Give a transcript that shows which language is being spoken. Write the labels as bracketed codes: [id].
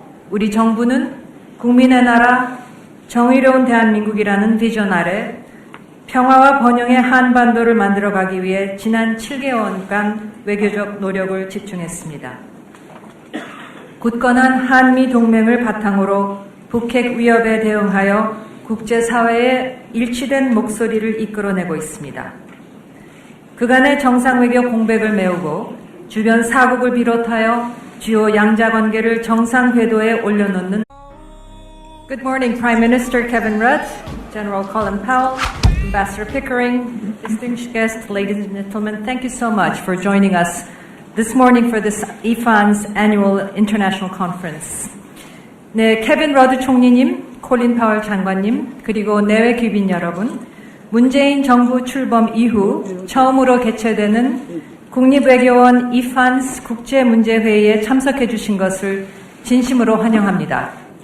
[ko] 우리 정부는 국민의 나라, 정의로운 대한민국이라는 비전 아래 평화와 번영의 한반도를 만들어가기 위해 지난 7개월간 외교적 노력을 집중했습니다. 굳건한 한미 동맹을 바탕으로 북핵 위협에 대응하여 국제사회의 일치된 목소리를 이끌어내고 있습니다. 그간의 정상외교 공백을 메우고 주변 사국을 비롯하여 주요 양자관계를 정상궤도에 올려놓는 [en] Good morning, Prime Minister Kevin Rudd, General Colin Powell, Ambassador Pickering, distinguished guests, ladies and gentlemen, thank you so much for joining us this morning for this IFAN's annual international conference. [ko] 네, 케빈 러드 총리님, 콜린 파월 장관님, 그리고 내외 귀빈 여러분, 문재인 정부 출범 이후 처음으로 개최되는 국립외교원 이판스 국제문제회의에 참석해 주신 것을 진심으로 환영합니다.